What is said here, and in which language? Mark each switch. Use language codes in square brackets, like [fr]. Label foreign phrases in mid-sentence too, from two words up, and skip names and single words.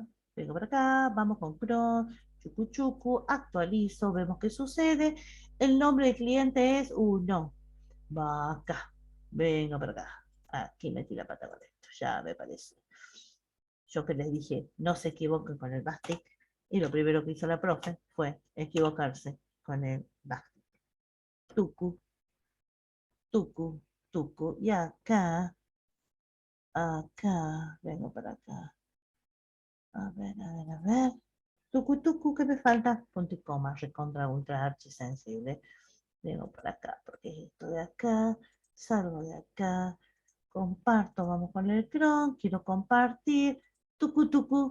[es] Vengo por acá, vamos con cron, chucu chucu, actualizo, vemos qué sucede. El nombre del cliente es, no, va acá, vengo por acá. Aquí metí la pata con esto, ya me parece. Yo que les dije, no se equivoquen con el Bastic, y lo primero que hizo la profe fue equivocarse con el Bastic. Tucu, tucu, tucu, y acá, acá, vengo para acá. A ver, a ver, a ver. Tucu, tucu, ¿qué me falta? Punto y coma, recontra, ultra, archi sensible. Vengo para acá, porque es esto de acá, salgo de acá, comparto, vamos con el cron, quiero compartir, tucu, tucu.